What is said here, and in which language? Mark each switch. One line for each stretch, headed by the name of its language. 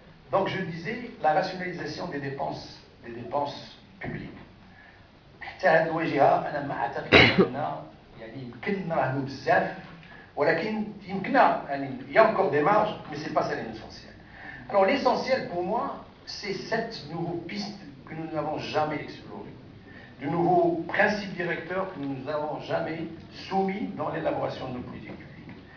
French: Donc je disais la rationalisation des dépenses publiques.
Arabic: حتى هذه الواجهة أنا ما أعتقد أننا يعني يمكن نراهنوا بزاف، ولكن يمكننا يعني
French: il y a encore des marges, mais c'est pas ça l'essentiel. Alors l'essentiel pour moi, c'est cette nouvelle piste que nous n'avons jamais explorée, de nouveaux principes directeurs que nous n'avons jamais soumis dans l'élaboration de nos politiques publiques.